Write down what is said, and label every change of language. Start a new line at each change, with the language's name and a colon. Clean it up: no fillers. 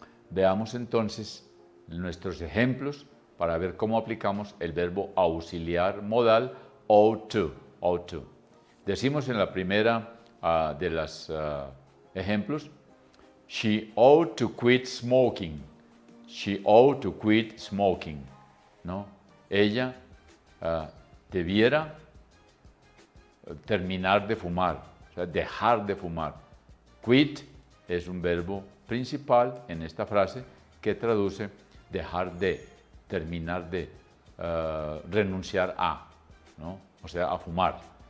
Spanish: Veamos entonces nuestros ejemplos para ver cómo aplicamos el verbo auxiliar modal ought to. Ought to. Decimos en la primera de los ejemplos,
English: she ought to quit smoking. She ought to quit smoking.
Spanish: ¿No? Ella debiera terminar de fumar. O sea, dejar de fumar. Quit es un verbo principal en esta frase que traduce dejar de, terminar de, renunciar a, ¿no? O sea, a fumar.